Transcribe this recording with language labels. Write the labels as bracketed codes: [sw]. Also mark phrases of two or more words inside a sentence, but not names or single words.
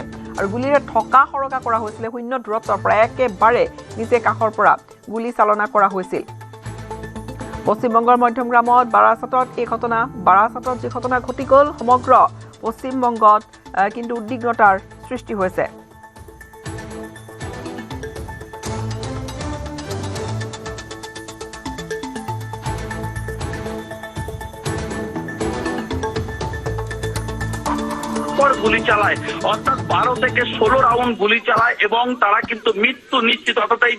[as] আৰু গুলীৰে থকা সৰকা কৰা হৈছিলে। শূন্য দূৰত্বৰ পৰা একেবাৰে নিচে কাষৰ পৰা গুলী চালনা কৰা হৈছিল। পশ্চিমবংগৰ মধ্যমগ্ৰামত বাৰাসাতত এই ঘটনা বাৰাসাতত যি ঘটনা ঘটি গ'ল সমগ্ৰ পশ্চিমবংগত কিন্তু উদ্বিগ্নতাৰ সৃষ্টি হৈছে। [bn] গুলি চালায়, অর্থাৎ 12 থেকে 16 রাউন্ড গুলি চালায় এবং তারা কিন্তু মৃত্যু নিশ্চিত, অর্থাৎ এই